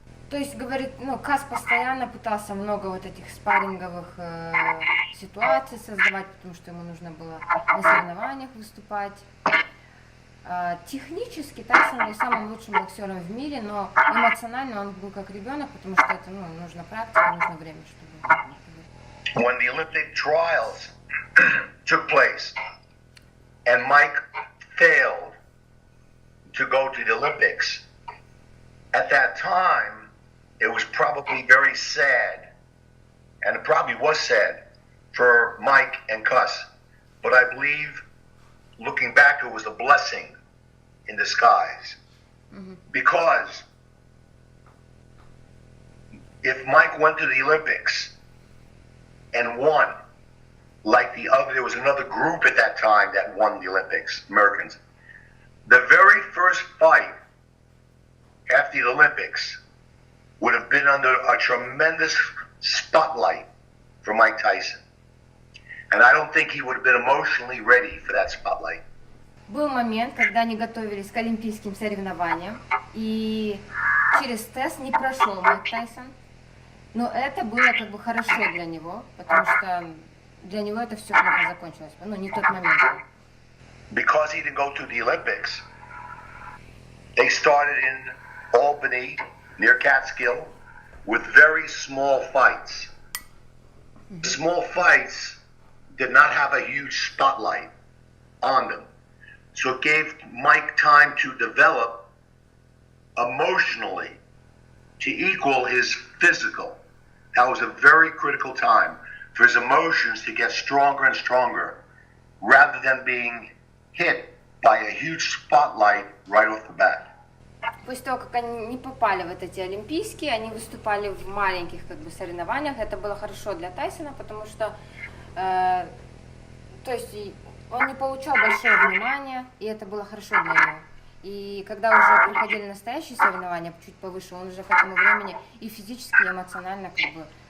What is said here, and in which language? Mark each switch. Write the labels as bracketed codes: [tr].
[ru] То есть, говорит, Кас постоянно пытался много вот этих спарринговых ситуаций создавать, потому что ему нужно было на соревнованиях выступать. Технически Тайсон был самым лучшим боксером в мире, но эмоционально он был как ребенок, потому что это нужна практика, нужно время, чтобы... [en] When the Olympic trials took place and Mike failed to go to the Olympics, at that time it was probably very sad, and it probably was sad for Mike and Cus, but I believe looking back, it was a blessing in disguise. Mm-hmm. Because if Mike went to the Olympics and won, like there was another group at that time that won the Olympics, Americans. The very first fight after the Olympics would have been under a tremendous spotlight for Mike Tyson. And I don't think he would have been emotionally ready for that spotlight. [ru] Был момент, когда они готовились к олимпийским соревнованиям, и через тест не прошел Майк Тайсон. Но это было как бы хорошо для него, потому что для него это все плохо закончилось. Не тот момент. [en] Because he didn't go to the Olympics, they started in Albany, near Catskill, with very small fights. Mm-hmm. Small fights did not have a huge spotlight on them. So it gave Mike time to develop emotionally to equal his physical. That was a very critical time for his emotions to get stronger and stronger rather than being hit by a huge spotlight right off the bat. [ru] После того, как они не попали в эти олимпийские, они выступали в маленьких соревнованиях. Это было хорошо для Тайсона, потому что то есть он не получал большое внимание, и это было хорошо для него. И когда уже приходили настоящие соревнования, чуть повыше, он уже к этому времени и физически, и эмоционально вырос.